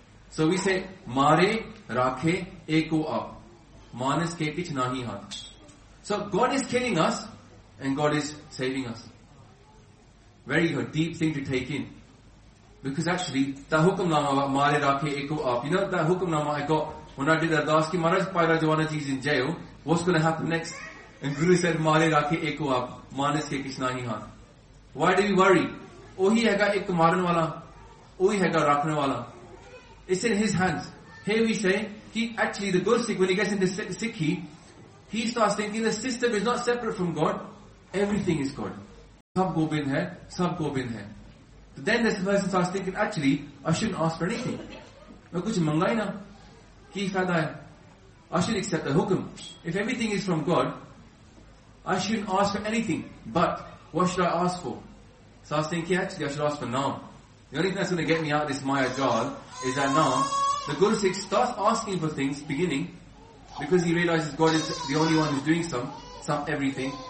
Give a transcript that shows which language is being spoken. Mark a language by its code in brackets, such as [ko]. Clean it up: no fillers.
[en] So we say, [pa] ਮਾਰੇ ਰਾਖੇ ਏਕੋ ਆਪ. Manas ke kich nahi haath. [en] So God is killing us, and God is saving us. Very good, deep thing to take in. Because actually, [pa] ਤਾ ਹੁਕਮ ਨਾਮਾ ਵਾ ਮਾਰੇ ਰਾਖੇ ਏਕੋ ਆਪ. [en] You know that hukam nama I got when I did Ardas ki Maharaj Pai Rajwana Ji is in jail, what's going to happen next? And Guru said, [pa] ਮਾਰੇ ਰਾਖੇ ਏਕੋ ਆਪ, ਮਾਨਸ ਕੇ ਕਿਛ ਨਾਹੀ ਹਾਥ. [en] Why do we worry? [pa] ਓਹੀ ਹੈ ਗਾ ਇਕ ਮਾਰਨ ਵਾਲਾ, ਓਹੀ ਹੈ ਗਾ ਰੱਖਣ ਵਾਲਾ. [en] It's in His hands. Here we say, he actually, the Guru Sikh, when he gets into Sikhi, he starts thinking the system is not separate from God. Everything is good. [pa] Sab gobind hai, sab gobind hai. [en] But then this person starts thinking, actually, I shouldn't ask for anything. [pa] ਮੈਂ ਕੁਛ ਮੰਗਾਂ ਹੀ ਨਾ. ਕੀ ਫ਼ਾਇਦਾ ਹੈ? [en] I should accept the hukum. If everything is from God, I shouldn't ask for anything. But what should I ask for? So I was thinking, actually, I should ask for naam. The only thing that's going to get me out of this maya jar is that naam. The Guru Sikh starts asking for things, beginning, because he realizes God is the only one who's doing some everything.